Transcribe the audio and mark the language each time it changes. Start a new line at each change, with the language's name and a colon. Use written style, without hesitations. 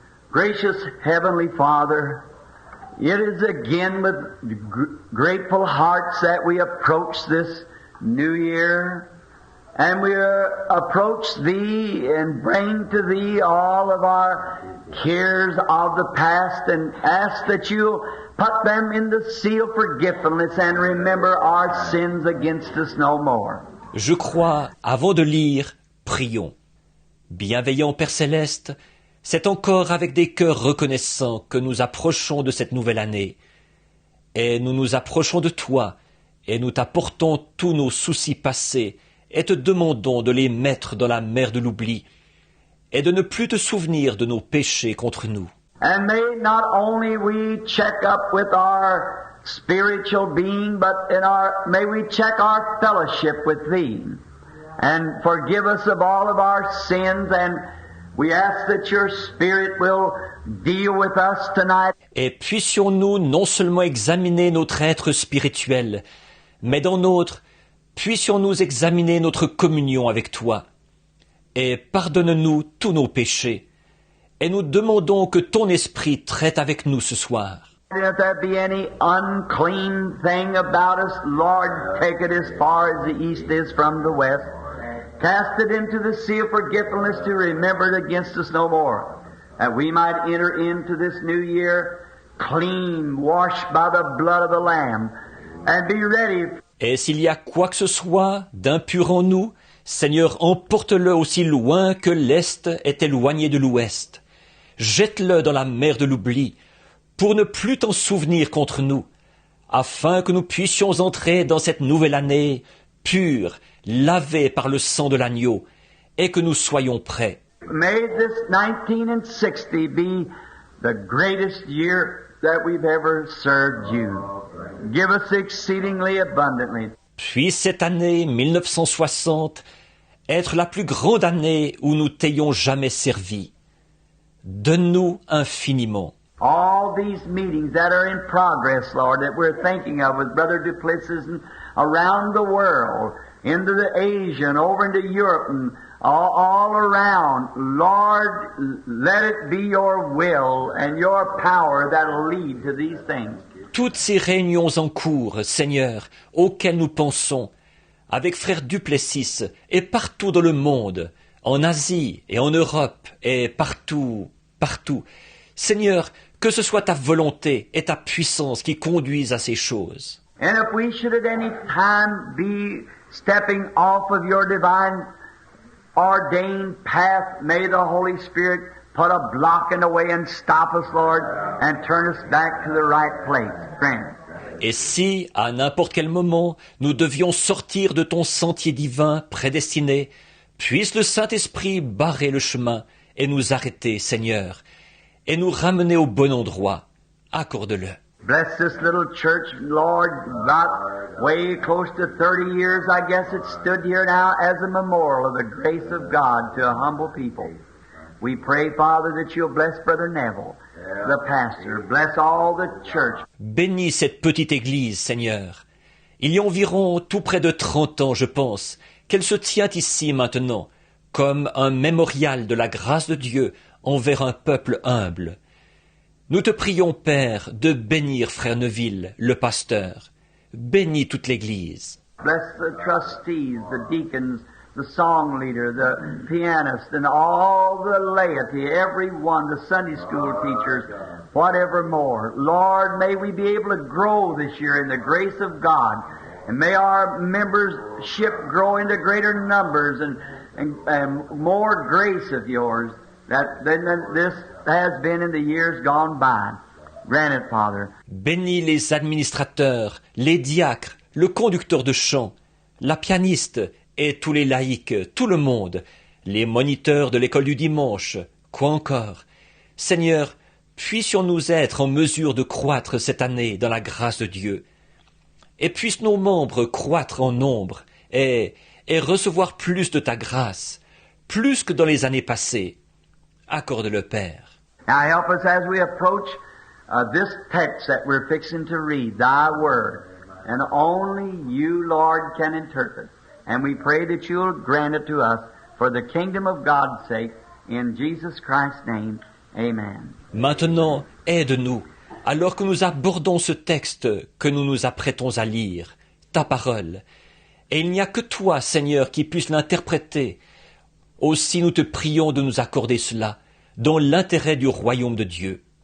English: Gracious Heavenly Father, it is again with grateful hearts that we approach this new year, and we approach Thee and bring to Thee all of our cares of the past and ask that You put them in the seal of forgetfulness and remember our sins against us no more.
French: Je crois, avant de lire, prions. Bienveillant Père Céleste, c'est encore avec des cœurs reconnaissants que nous approchons de cette nouvelle année. Et nous nous approchons de toi, et nous t'apportons tous nos soucis passés, et te demandons de les mettre dans la mer de l'oubli, et de ne plus te souvenir de nos péchés contre nous.
English: And may not only we check up with our spiritual being, but may we check our fellowship with Thee, and forgive us of all of our sins, and we ask that Your Spirit will deal with us tonight.
French: Et puissions-nous non seulement examiner notre être spirituel, mais dans notre, puissions-nous examiner notre communion avec toi. Et pardonne-nous tous nos péchés. Et nous demandons que ton esprit traite avec nous ce soir.
English: And if there be any unclean thing about us, Lord, take it as far as the east is from the west. Cast it into the sea of forgetfulness to remember it against us no more. That we might enter into this new year clean, washed by the blood of the Lamb, and be ready.
French: Et s'il y a quoi que ce soit d'impur en nous, Seigneur, emporte-le aussi loin que l'Est est éloigné de l'Ouest. Jette-le dans la mer de l'oubli, pour ne plus t'en souvenir contre nous, afin que nous puissions entrer dans cette nouvelle année pure, lavée par le sang de l'agneau, et que nous soyons prêts.
English: May this 1960 be the greatest year that we've ever served you. Give us exceedingly abundantly.
French: Puis cette année 1960 être la plus grande année où nous t'ayons jamais servi. Donne-nous infiniment.
English: All these meetings that are in progress, Lord, that we're thinking of with Brother Duplessis and around the world, into the Asia and over into Europe and all around, Lord, let it be your will and your power that'll lead to these things.
French: Toutes ces réunions en cours, Seigneur, auxquelles nous pensons, avec frère Duplessis et partout dans le monde, en Asie et en Europe et partout, partout. Seigneur, que ce soit ta volonté et ta puissance qui conduisent à ces choses.
English: And if we should at any time be stepping off of your divine ordained path, may the Holy Spirit put a block in the way and stop us, Lord, and turn us back to the right place. Grant.
French: Et si, à n'importe quel moment, nous devions sortir de ton sentier divin prédestiné, puisse le Saint-Esprit barrer le chemin et nous arrêter, Seigneur, et nous ramener au bon endroit. Accorde-le.
English: Bless this little church, Lord, about way close to 30 years, I guess it stood here now as a memorial of the grace of God to a humble people. We pray, Father, that you'll bless Brother Neville, the pastor. Bless all the church.
French: Bénis cette petite église, Seigneur. Il y a environ tout près de 30 ans, je pense, qu'elle se tient ici maintenant, comme un mémorial de la grâce de Dieu envers un peuple humble. Nous te prions, Père, de bénir Frère Neville, le pasteur. Bénis toute l'Église.
English: Bless the trustees, the deacons, the song leader, the pianist, and all the laity, everyone, the Sunday school teachers, whatever more. Lord, may we be able to grow this year in the grace of God, and may our membership grow into greater numbers and more grace of yours than this has been in the years gone by. Grant it, Father.
French: Bénis les administrateurs, les diacres, le conducteur de chant, la pianiste et tous les laïcs, tout le monde, les moniteurs de l'école du dimanche, quoi encore. Seigneur, puissions-nous être en mesure de croître cette année dans la grâce de Dieu, et puissent nos membres croître en nombre et recevoir plus de ta grâce, plus que dans les années passées. Accorde-le, Père.
English: Now help us as we approach this text that we're fixing to read, Thy Word. And only you, Lord, can interpret. And we pray that you'll grant it to us for the kingdom of God's sake. In Jesus Christ's name, amen.
French: Maintenant, aide-nous, alors que nous abordons ce texte que nous nous apprêtons à lire, ta parole. Et il n'y a que toi, Seigneur, qui puisse l'interpréter. Aussi nous te prions de nous accorder cela, dans l'intérêt du royaume de Dieu.